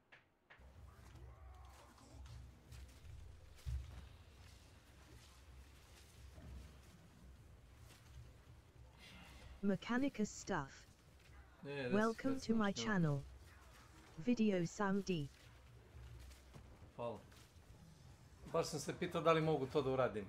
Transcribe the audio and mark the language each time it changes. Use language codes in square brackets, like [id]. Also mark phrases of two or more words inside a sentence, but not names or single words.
[en] Mechanicus stuff. Yeah, Welcome to my channel. Video Sam D. [sr] Hvala. Baš sam se pitao da li mogu to da uradim.